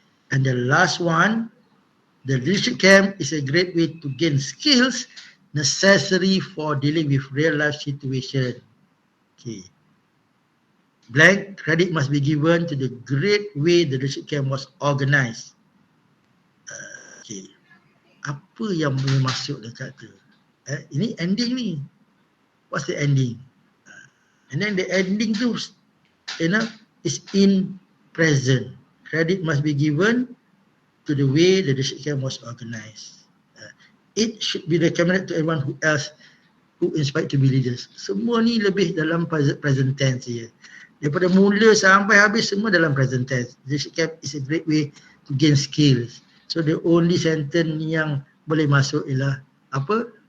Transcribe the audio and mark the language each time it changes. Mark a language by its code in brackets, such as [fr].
[en] And the last one, the leadership camp is a great way to gain skills necessary for dealing with real life situation. Okay. blank, credit must be given to the great way the leadership camp was organised. Okay. [ms] Apa yang boleh masuk dekat tu? Ini ending ni. [en] What's the ending? And then the ending tu, is in present. Credit must be given to the way the leadership camp was organised. It should be recommended to everyone who inspired to be leaders. [ms] Semua ni lebih dalam present tense je. Daripada mula sampai habis semua dalam present tense. [en] Leadership camp is a great way to gain skills. So the only sentence [ms] yang boleh masuk ialah apa?